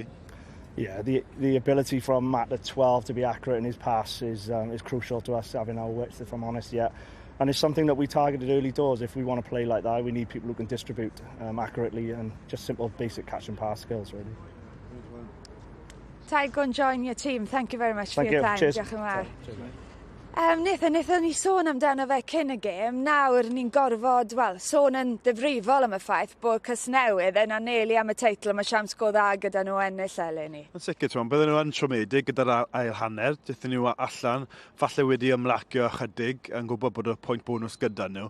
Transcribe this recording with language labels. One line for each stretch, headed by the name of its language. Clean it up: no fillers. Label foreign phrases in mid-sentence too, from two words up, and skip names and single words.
English: Yeah, the ability from Matt at 12 to be accurate in his pass is crucial to us having our width, if I'm honest, yeah. And it's something that we targeted early doors. If we want to play like that, we need people who can distribute accurately and just simple, basic catch and pass skills, really. Ty, go and join your team. Thank you very much for your time. Cheers.
Welsh: Diolch yn fawr. Wnaethon ni sôn amdano fe cyn y gêm. Nawr ni'n gorfod, wel, sôn yn ddifrifol am y ffaith bod Casnewydd yn anelu am y teitl. Mae siams go dda gyda nhw ennill eleni. Yn sicr, bydden nhw yn siomedig gyda'r ail hanner. Dethon nhw allan, falle wedi ymlacio ychydig yn gwybod bod y pwynt bonus gyda nhw.